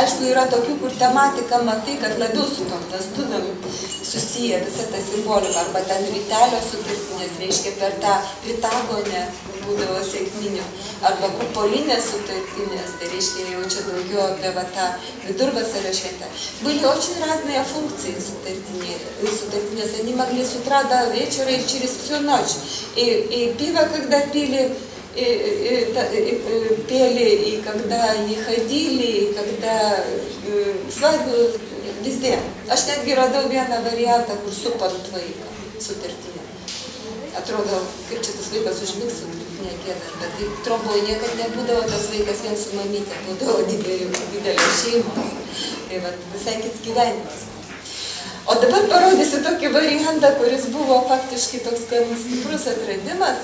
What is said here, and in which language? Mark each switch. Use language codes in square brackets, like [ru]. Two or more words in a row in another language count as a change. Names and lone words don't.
[lt] Aišku, yra tokių, kur tematika matai, kad labiau su tom vestuvėm susiję visa ta simbolika, arba ten rytelio sutartinės, reiškia per tą ritagonę būdavo sekminių, arba kupolinės sutartinės, tai reiškia jau čia daugiau apie tą vidurvasario šventę. [ru] Были очень разные функции сутартинės, они могли с утра до вечера и через всю ночь. И пиво, когда пили, пели, и когда они ходили, и когда свадьбу везде. [lt] Aš netgi radau vieną variantą, kur supant vaiką sutartinę. Atrodo, kaip čia tas vaikas užmigs sutartinę giedant, bet tai tromboje niekad nebūdavo tas vaikas vien su mamytė, būdavo didelė šeimos. Tai va, visai kits gyvenimas. O dabar parodysiu tokį variantą, kuris buvo faktiškai toks gan stiprus atradimas.